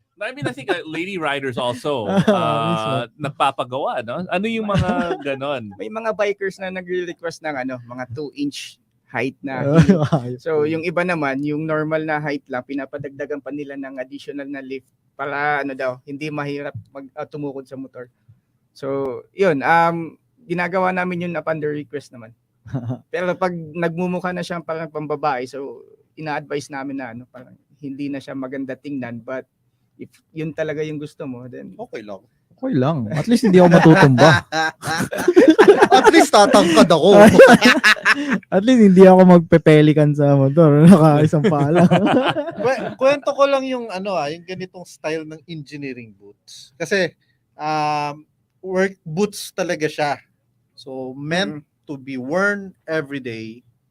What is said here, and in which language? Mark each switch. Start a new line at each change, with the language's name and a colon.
English: I think lady riders also nagpapagawa, no?
Filipino: Ano yung mga ganon? May mga bikers na nagre-request ng mga 2-inch height na heel. So yung iba naman, yung normal na height lang, pinapadagdagan pa nila ng additional na lift para hindi mahirap tumukod sa motor. So yun, ginagawa namin yun
English: upon the request
Filipino: naman. Pero pag nagmumukha na siya parang pambabae, so ina-advise namin na parang hindi na siya maganda tingnan, but if yun talaga yung gusto mo, then Okay lang. Okay lang. At least hindi ako matutumba. At least tatangkad ako. At least hindi ako magpepelikan sa motor. Naka-isang pala. Kwento ko lang yung yung ganitong style ng engineering boots. Kasi work boots talaga siya.
English: So meant to be worn every day.